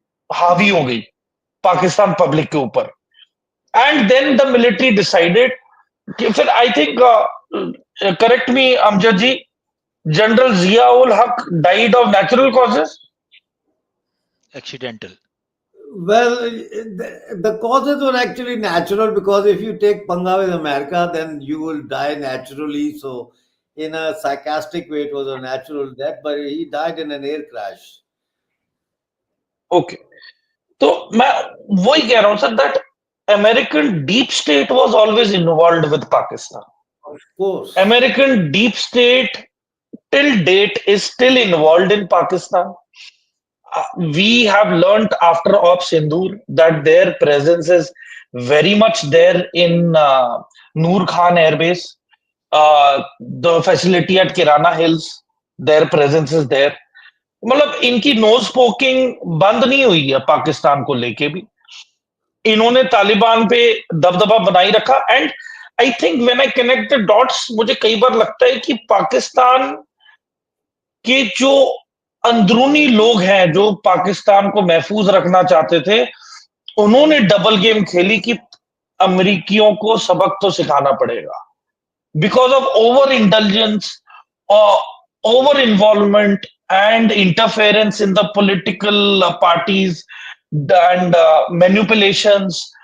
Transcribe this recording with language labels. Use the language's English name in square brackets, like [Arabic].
[Hindi] हावी हो गई पाकिस्तान पब्लिक के ऊपर, [English] and then the military decided [Hindi] कि फिर [English] I think, correct me Amjad ji, general Ziaul Haq died of natural causes, Accidental. Well, the causes were actually natural, because if you take panga with America, then you will die naturally. So, in a sarcastic way, it was a natural death, but he died in an air crash. Okay, [Hindi] तो मैं वही कह रहा हूं sir, [English] That American deep state was always involved with Pakistan. Of course. American deep state till date is still involved in Pakistan. We have learnt after Op Sindoor that their presence is very much there in Noor Khan Air Base, the facility at Kirana Hills. Their presence is there. [Hindi] मतलब इनकी knows poking बंद नहीं हुई है पाकिस्तान को लेके भी. इन्होंने तालिबान पे दबदबा बनाई रखा, [English] and I think when I connect the dots, [Hindi] मुझे कई बार लगता है कि पाकिस्तान के जो अंदरूनी लोग हैं जो पाकिस्तान को महफूज रखना चाहते थे, उन्होंने डबल गेम खेली कि अमेरिकियों को सबक तो सिखाना पड़ेगा, [English] Because of over intelligence, over involvement and interference in the political parties and manipulations.